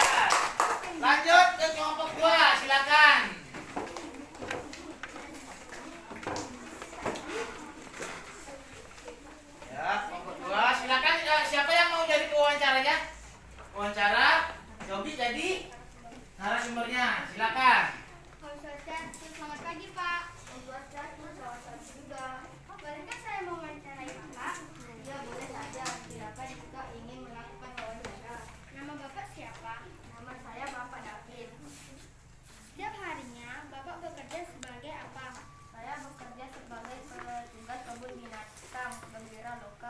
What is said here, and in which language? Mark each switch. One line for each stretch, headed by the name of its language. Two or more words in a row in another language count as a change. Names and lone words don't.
Indonesian: Lanjut ke kelompok 2, silakan. Ya, kelompok 2, silakan. Ya, siapa yang mau jadi pewawancaranya? Wawancara, Yobi jadi narasumbernya. Silakan. Om Swastiastu, selamat pagi Pak. Om Swastiastu, selamat pagi juga. Bolehkah saya mewawancarai Bapak? Ya, boleh saja. Silakan jika ingin melakukan wawancara. Nama Bapak siapa? Nama saya Bapak David. Setiap harinya Bapak bekerja sebagai apa? Saya bekerja sebagai petugas kebun binatang Gembira Loka.